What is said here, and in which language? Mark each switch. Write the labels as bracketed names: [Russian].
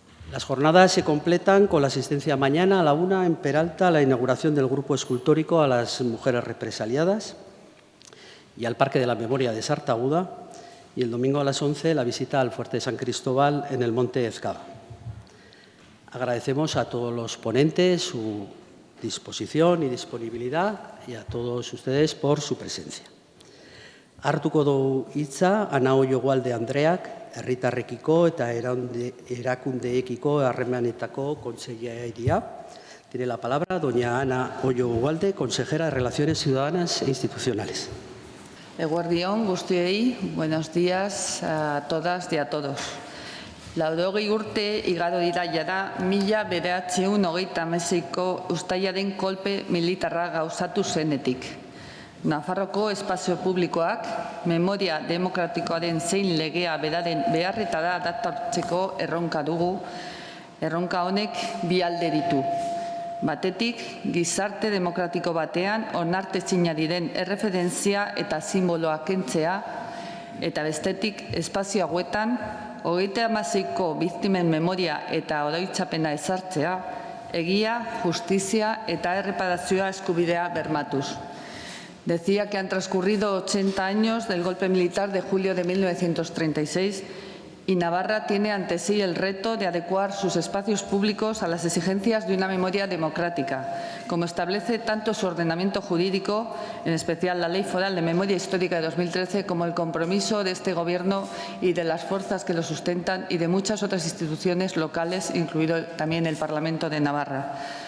[Spanish] Las jornadas se completan con la asistencia mañana a la 1 en Peralta a la inauguración del grupo escultórico a las mujeres represaliadas y al Parque de la Memoria de Sartaguda, y el domingo a las 11 la visita al Fuerte de San Cristóbal en el Monte Ezcaba. Agradecemos a todos los ponentes su disposición y disponibilidad y a todos ustedes por su presencia. [Basque] Hartuko du hitza Ana Oiogualde Andreak, herritarrekiko eta erakundeekiko harremanetako kontseilaria. [Spanish] Tiene la palabra doña Ana Oiogualde, consejera de Relaciones Ciudadanas e Institucionales. [Basque] Eguerdion guztiei, [Spanish] buenos días a todas y a todos. [Basque] Laurogei urte igaro dira jada 1936ko uztailaren kolpe militarra gauzatu zenetik. Nafarroko espazio publikoak memoria demokratikoaren zein legea beraren beharretara adaptatzeko erronka dugu. Erronka honek bi alde ditu. Batetik, gizarte demokratiko batean onartezina diren erreferentzia eta simboloak kentzea, eta bestetik, espazio hauetan, 36ko biktimen memoria eta oroitzapena ezartzea, egia, justizia eta erreparazioa eskubidea bermatuz. [Spanish] Decía que han transcurrido 80 años del golpe militar de julio de 1936 y Navarra tiene ante sí el reto de adecuar sus espacios públicos a las exigencias de una memoria democrática, como establece tanto su ordenamiento jurídico, en especial la Ley Foral de Memoria Histórica de 2013, como el compromiso de este Gobierno y de las fuerzas que lo sustentan y de muchas otras instituciones locales, incluido también el Parlamento de Navarra.